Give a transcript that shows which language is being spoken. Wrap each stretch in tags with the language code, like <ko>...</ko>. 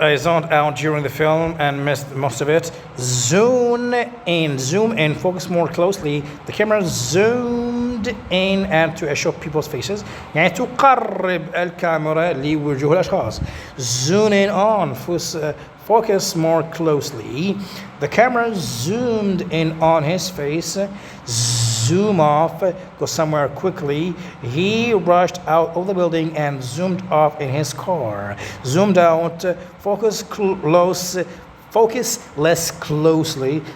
<en>I zoned out during the film and missed most of it. Zoom in, focus more closely. The camera zoomed in and to show people's faces.</en> <ar>يعني تقرب الكاميرا لوجوه الأشخاص.</ar> <en>Zoom in on, Focus more closely. The camera zoomed in on his face. Zoom off. Go somewhere quickly. He rushed out of the building and zoomed off in his car. Zoomed out. Focus less closely.</en>